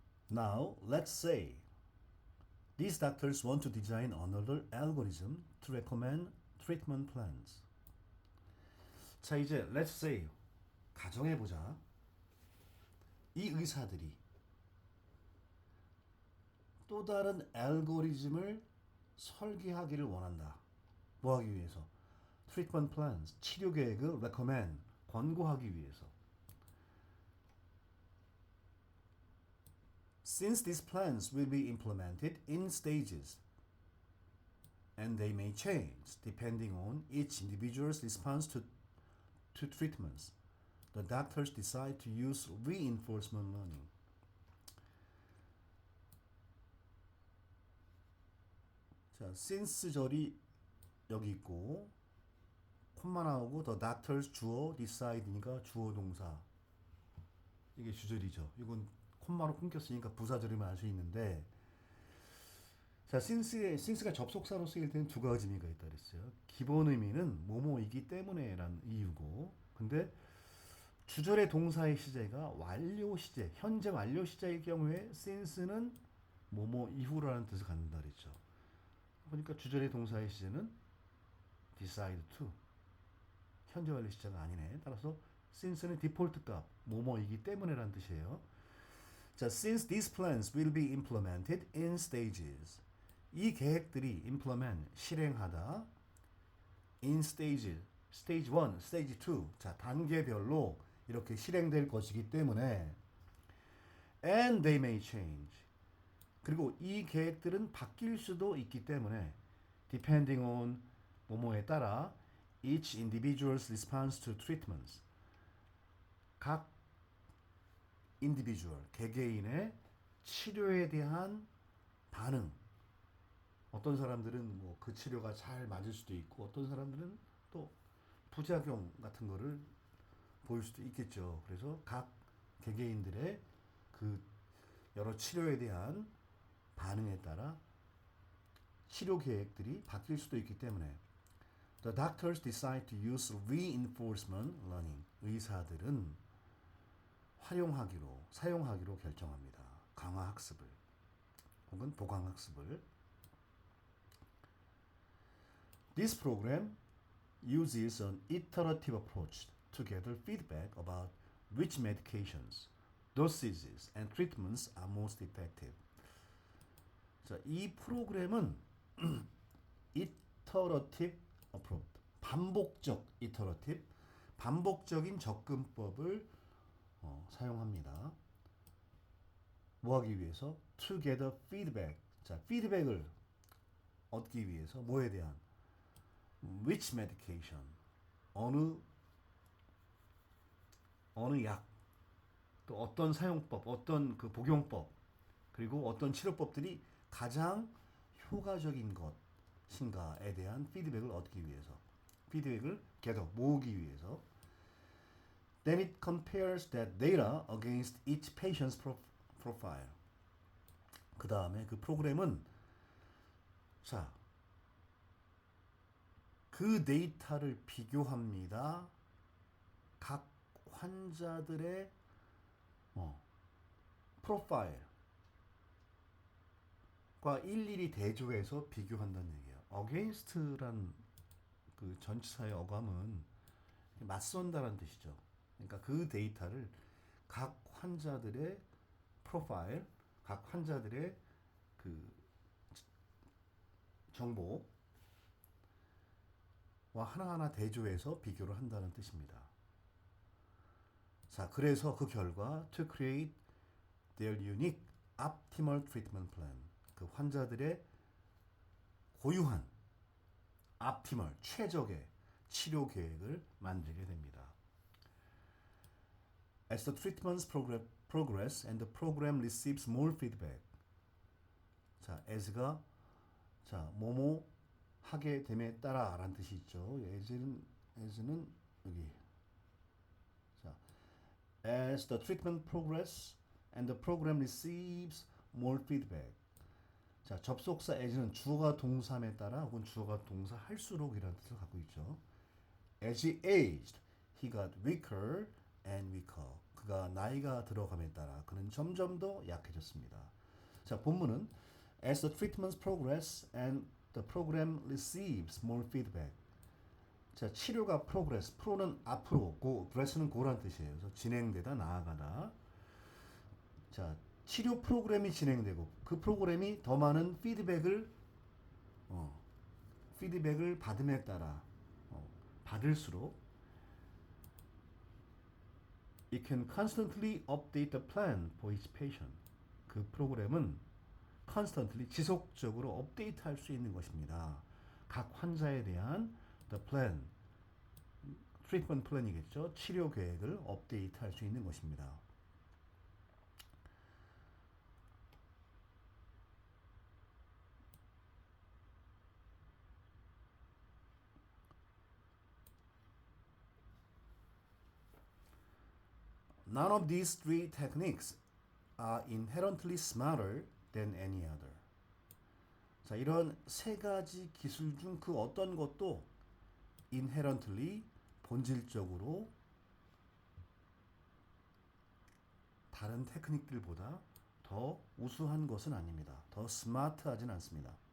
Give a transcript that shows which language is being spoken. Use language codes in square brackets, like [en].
[en] Now, let's say these doctors want to design another algorithm to recommend treatment plans. [ko] 자, 이제 [en] let's say [ko] 가정해보자. 이 의사들이 또 다른 알고리즘을 설계하기를 원한다. 뭐 하기 위해서? [en] treatment plans, [ko] 치료 계획을 [en] recommend, [ko] 권고하기 위해서. [en] Since these plans will be implemented in stages and they may change depending on each individual's response to treatments, the doctors decide to use reinforcement learning. [ko] 자, since 절이 여기 있고 콤마 나오고 [en] the doctors [ko] 주어 decide니까 주어 동사, 이게 주절이죠. 이건 콤마로 끊겼으니까 부사절이면 알 수 있는데, 자, since가 접속사로 쓰일 때는 두 가지 의미가 있다 그랬어요. 기본 의미는 뭐뭐이기 때문에라는 이유고, 근데 주절의 동사의 시제가 완료 시제, 현재 완료 시제의 경우에 since는 뭐뭐 이후라는 뜻을 갖는다 그랬죠. 보니까 주절의 동사의 시제는 decide to, 현재 완료 시제가 아니네. 따라서 since는 디폴트 값, 뭐뭐이기 때문에라는 뜻이에요. [en] 자, since these plans will be implemented in stages. [ko] 이 계획들이 implement, 실행하다. [en] in stages, stage 1, stage 2. [ko] 자, 단계별로 이렇게 실행될 것이기 때문에 [en] and they may change. [ko] 그리고 이 계획들은 바뀔 수도 있기 때문에 [en] depending on [ko] 뭐뭐에 따라 [en] each individual's response to treatments. [ko] 각 individual, 개개인의 치료에 대한 반응. 어떤 사람들은 뭐 그 치료가 잘 맞을 수도 있고 어떤 사람들은 또 부작용 같은 거를 보일 수도 있겠죠. 그래서 각 개개인들의 그 여러 치료에 대한 반응에 따라 치료 계획들이 바뀔 수도 있기 때문에 [en] The doctors decide to use reinforcement learning. [ko] 의사들은 사용하기로 결정합니다. 강화 학습을 혹은 보강 학습을. [en] This program uses an iterative approach to gather feedback about which medications, dosages, and treatments are most effective. [ko] 자, 이 프로그램은 [en] iterative approach, [ko] 반복적인 접근법을 사용합니다. 뭐 하기 위해서? [en] To gather feedback. [ko] 자, 피드백을 얻기 위해서 뭐에 대한? [en] Which medication? [ko] 어느 약, 또 어떤 사용법, 어떤 그 복용법, 그리고 어떤 치료법들이 가장 효과적인 것인가에 대한 피드백을 얻기 위해서, 피드백을 계속 모으기 위해서. Then it compares that data against each patient's profile. 그 다음에 그 프로그램은 자, 그 데이터를 비교합니다. 각 환자들의 프로파일과 일일이 대조해서 비교한다는 얘기예요. against란 그 전치사의 어감은 맞선다라는 뜻이죠. 그러니까 그 데이터를 각 환자들의 프로파일, 각 환자들의 그 정보와 하나하나 대조해서 비교를 한다는 뜻입니다. 자, 그래서 그 결과 [en] to create their unique optimal treatment plan. [ko] 그 환자들의 고유한 optimal, 최적의 치료 계획을 만들게 됩니다. [en] As the treatments progress and the program receives more feedback. [ko] 자, as가 자, 뭐뭐 하게 됨에 따라 라는 뜻이 있죠. as는 여기. [en] 자, as the treatment progress and the program receives more feedback. [ko] 자, 접속사 as는 주어가 동사에 따라 혹은 주어가 동사 할수록이라는 뜻을 갖고 있죠. [en] As he aged, he got weaker and weaker. [ko] 그가 나이가 들어감에 따라 그는 점점 더 약해졌습니다. 자, 본문은 [en] As the treatments progress and the program receives more feedback. [ko] 자, 치료가 progress, pro는 앞으로, progress는 고란 뜻이에요. 그래서 진행되다, 나아가다. 자, 치료 프로그램이 진행되고 그 프로그램이 더 많은 피드백을 받음에 따라 받을수록 [en] it can constantly update the plan for each patient. [ko] 그 프로그램은 constantly 지속적으로 업데이트할 수 있는 것입니다. 각 환자에 대한 [en] the plan, treatment plan [ko] 이겠죠. 치료 계획을 업데이트할 수 있는 것입니다. [en] None of these three techniques are inherently smarter than any other. [ko] 자, 이런 세 가지 기술 중 그 어떤 것도 inherently, 본질적으로 다른 테크닉들보다 더 우수한 것은 아닙니다. 더 스마트하진 않습니다.